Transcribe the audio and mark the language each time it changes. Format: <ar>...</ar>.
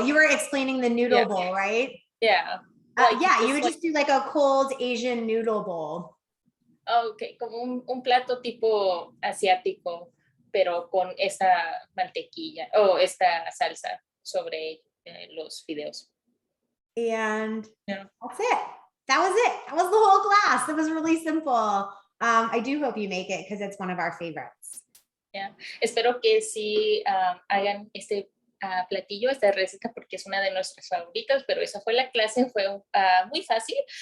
<en>You were explaining the noodle bowl, right? Yeah. You would just do like a cold Asian noodle bowl.</en> <es>Okay, como un plato tipo asiático, pero con esta mantequilla o esta salsa sobre los fideos.</es> <en>And that's it. That was it. That was the whole class. It was really simple. I do hope you make it because it's one of our favorites. Yeah.</en> <es>Espero que sí hagan este platillo, esta receta, porque es una de nuestras favoritas, pero esa fue la clase, fue muy fácil.</es>